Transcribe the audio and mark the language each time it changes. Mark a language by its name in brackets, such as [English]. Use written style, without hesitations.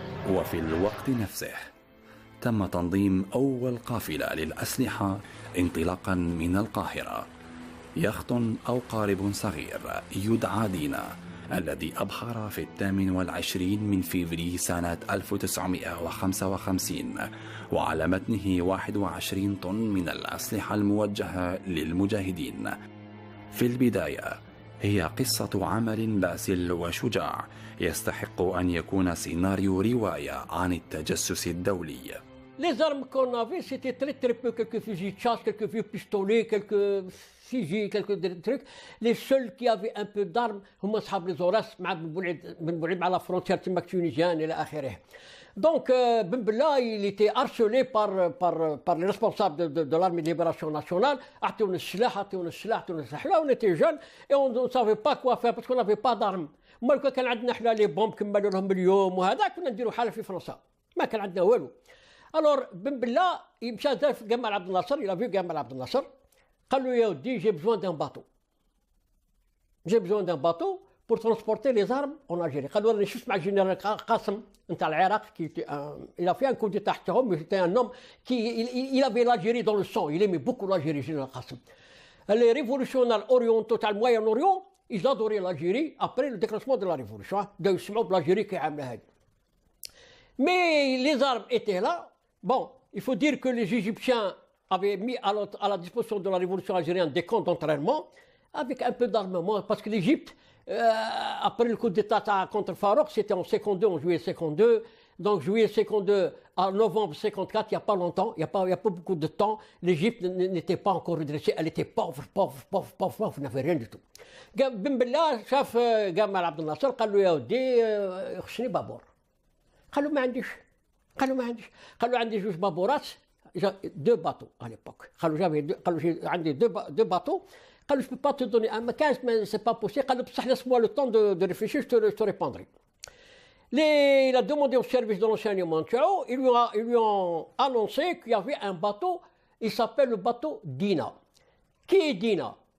[Arabic] وفي الوقت نفسه تم تنظيم أول قافلة للأسلحة انطلاقا من القاهرة، يخت أو قارب صغير يدعى دينا، الذي أبحر في 28 من فيفري سنة 1955 وعلى متنه 21 طن من الأسلحة الموجهة للمجاهدين. في البداية هي قصة عمل باسل وشجاع يستحق أن يكون سيناريو رواية عن التجسس الدولي. [French] Les armes qu'on avait, c'était très peu, quelques fusils de chasse, quelques vieux pistolets, quelques fusils, quelques trucs. Les seuls qui avaient un peu d'armes, [Arabic] هم أصحاب les Aurès, مع بن بوعيد مع la frontière تماك تونيزيان إلى آخره. [French] Donc Ben Bella, il était harcelé par les responsables de l'armée de libération nationale. [Arabic] أعطونا السلاح. [French] Là, on était jeunes et on ne savait pas quoi faire parce qu'on n'avait pas d'armes. [Arabic] ما لو كان عندنا حنا لي بومب كملوا لهم اليوم وهذا كنا نديروا حالة في فرنسا. ما كان عندنا والو. [French] Alors, Ben Bella, il [Arabic] مشى في [French] جمال عبد الناصر, il a vu جمال عبد الناصر, [Arabic] قال له يا ودي [French] j'ai besoin d'un bateau. J'ai besoin d'un bateau pour transporter les armes en Algérie. [Arabic] قال له راني شفت مع الجنرال قاسم نتاع العراق [French] il a fait un coup d'état [Arabic] تاعهم, [French] mais c'était un homme il avait l'Algérie dans le sang, il aimait beaucoup l'Algérie, général Qasem. Les révolutionnaires orientaux تاع الموyen-orient, ils adoraient l'Algérie après le déclenchement de la révolution. [Arabic] بداو يسمعوا بl'Algérie كي عامله هذه. [French] Mais les armes étaient là. Bon, il faut dire que les Égyptiens avaient mis à la disposition de la révolution algérienne des camps d'entraînement avec un peu d'armement, parce que l'Égypte, après le coup d'État contre Farouk, c'était en 52, en juillet 52. Donc juillet 52 à novembre 54, il n'y a pas longtemps, il n'y a pas beaucoup de temps, l'Égypte n'était pas encore redressée, elle était pauvre, n'avait rien du tout. [Arabic] Ben Bella شاف جمال عبد الناصر قال له يا ودي خصني بابور. قال له ما عنديش. قال له عندي جوج بابورات, [French] deux bateaux à l'époque. [Arabic] قال له عندي [French] deux bateaux. [Arabic] قال له [French] je peux pas te donner un 15, mais c'est pas possible. [Arabic] قال له بصح [French] laisse-moi le temps de réfléchir, je te répondrai. Il a demandé au service de l'enseignement, ils lui ont annoncé qu'il y avait un bateau, il s'appelle le bateau Dina. Qui est Dina?